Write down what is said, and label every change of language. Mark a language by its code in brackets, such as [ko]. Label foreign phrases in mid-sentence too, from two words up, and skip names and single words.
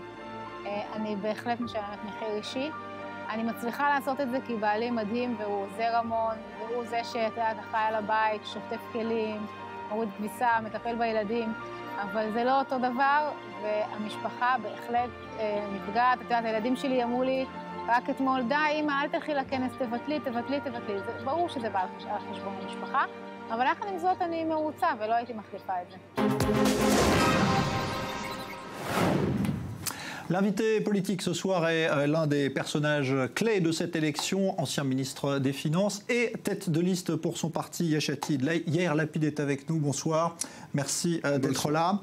[he] אני בהחלט משלמת מחיר אישי. אני מצליחה לעשות את זה כי בעלי מדהים והוא עוזר המון, והוא זה אחראי על הבית, שוטף כלים, מוריד כביסה, מטפל בילדים, אבל זה לא אותו דבר, והמשפחה בהחלט נפגעת. את יודעת, הילדים שלי אמרו לי, רק אתמול, די, אמא, אל תלכי לכנס, תבטלי. זה ברור שזה בא על חשבון המשפחה, אבל יחד עם זאת אני מרוצה ולא הייתי מחליפה את זה. [fr] L'invité politique ce soir est l'un des personnages clés de cette élection, ancien ministre des Finances et tête de liste pour son parti Yesh Atid. Yair Lapid est avec nous, bonsoir, merci d'être là.